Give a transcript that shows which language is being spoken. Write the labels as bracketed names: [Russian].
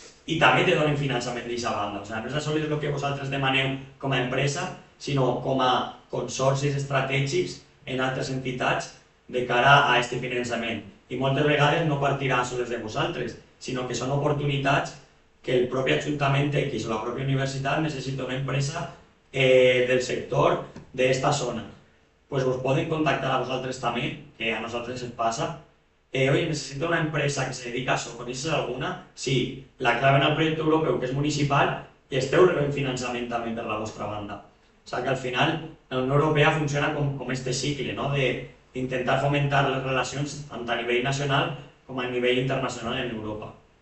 [Catalan] I també te donen finançament d'aquesta banda. No és només el que vosaltres demaneu com a empresa, sinó com a consorcis estratègics en altres entitats de cara a aquest finançament. I moltes vegades no partirà sols de vosaltres, sinó que són oportunitats que el propi Ajuntament X o la pròpia universitat necessita una empresa del sector d'esta zona. Pues us poden contactar a vosaltres també, que a nosaltres ens pasa. [Spanish] Oye, necesito una empresa que se dedica a [Catalan] això, [Spanish] ¿conoces alguna? [Catalan] Sí, la claven al projecte europeu que és municipal i esteu rebent finançament també per la vostra banda. O sigui que al final la Unió Europea funciona com este cicle, no? D'intentar fomentar les relacions tant a nivell nacional com a nivell internacional en Europa.